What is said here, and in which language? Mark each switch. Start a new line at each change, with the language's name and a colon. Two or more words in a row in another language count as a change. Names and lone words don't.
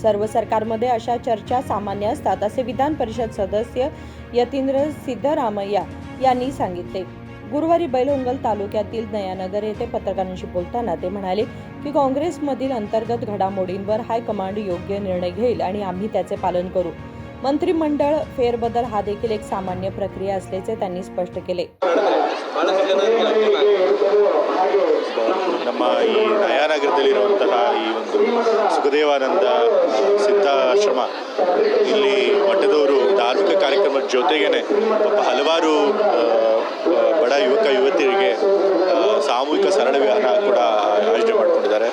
Marathi: सर्व सरकारमध्ये अशा चर्चा सामान्य असतात असे विधान परिषद सदस्य यतींद्र सिद्धरामय्या यांनी सांगितले। गुरुवारी बैलहंगल तालुक्यातील नयानगर येथे पत्रकारांशी बोलताना ते म्हणाले की काँग्रेसमधील अंतर्गत घडामोडींवर हायकमांड योग्य निर्णय घेईल आणि आम्ही त्याचे पालन करू। मंत्रिमंडळ फेरबदल हा देखील एक सामान्य प्रक्रिया असल्याचे त्यांनी स्पष्ट केले।
Kannada: ನಮ್ಮ ಈ ನಯಾನಗರದಲ್ಲಿರುವಂತಹ ಈ ಒಂದು ಸುಖದೇವಾನಂದ ಸಿದ್ಧಾಶ್ರಮ ಇಲ್ಲಿ ಮಠದವರು ಧಾರ್ಮಿಕ ಕಾರ್ಯಕ್ರಮದ ಜೊತೆಗೇನೆ ಹಲವಾರು ಬಡ ಯುವಕ ಯುವತಿಯರಿಗೆ ಸಾಮೂಹಿಕ ಸರಳ ವಿಹಾರ ಕೂಡ ಆಯೋಜನೆ ಮಾಡಿಕೊಂಡಿದ್ದಾರೆ।